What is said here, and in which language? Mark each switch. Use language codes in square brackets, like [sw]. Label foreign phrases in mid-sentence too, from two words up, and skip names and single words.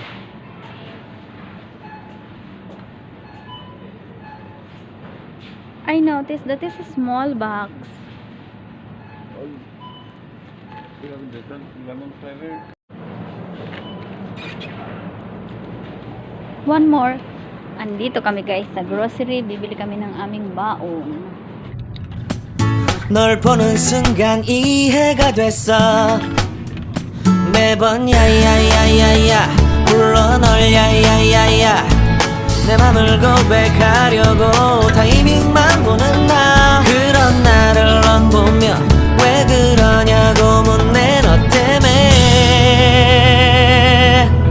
[en] I noticed that is a small box. We have a different lemon flavor. One more. [tl] Andito kami guys sa grocery. Bibili kami ng aming baon. [ko] 널 보는 순간 이해가 됐어 매번 야야야야야 불러 널 야야야야 내 맘을 고백하려고 타이밍만 보는 나 그런 나를 넌 보며 왜 그러냐고 묻네 너 때문에